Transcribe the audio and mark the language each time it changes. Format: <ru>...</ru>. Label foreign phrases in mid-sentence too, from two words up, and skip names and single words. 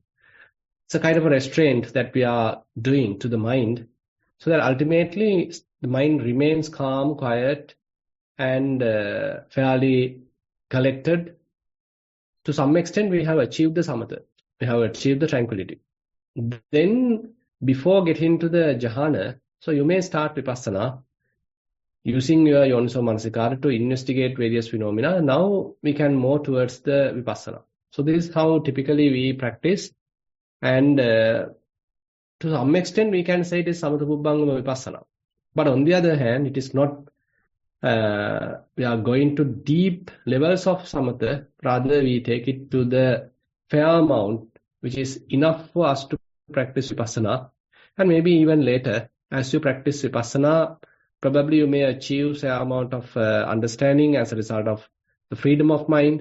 <en>It's a kind of a restraint that we are doing to the mind, so that ultimately the mind remains calm, quiet, and fairly collected. To some extent, we have achieved the samatha. We have achieved the tranquility. Then, before getting to the jhana, so you may start vipassana, using your</en> <pi>yoniso manasikara</pi> <en>to investigate various phenomena. Now we can move towards the vipassana. So this is how typically we practice. And to some extent, we can say it is</en> <pi>samatha pubbangama vipassana.</pi> <en>But on the other hand, it is not, we are going to deep levels of samatha. Rather, we take it to the fair amount, which is enough for us to practice vipassana. And maybe even later, as you practice vipassana, probably you may achieve a amount of understanding as a result of the freedom of mind.</en>